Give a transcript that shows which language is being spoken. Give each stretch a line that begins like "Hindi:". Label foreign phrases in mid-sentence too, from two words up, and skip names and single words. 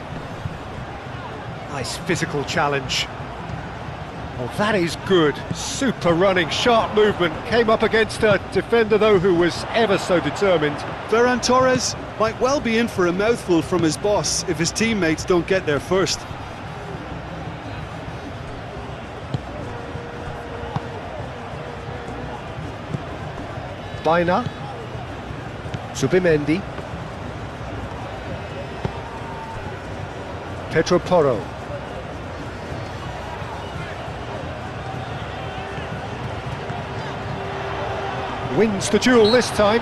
English: Nice physical challenge. Oh, that is good. Super running, sharp movement. Came up against a defender, though, who was ever so determined. Ferran Torres might well be in for a mouthful from his boss if his teammates don't get there first. Baina. Zubimendi. Pedro Porro. Wins the duel this time.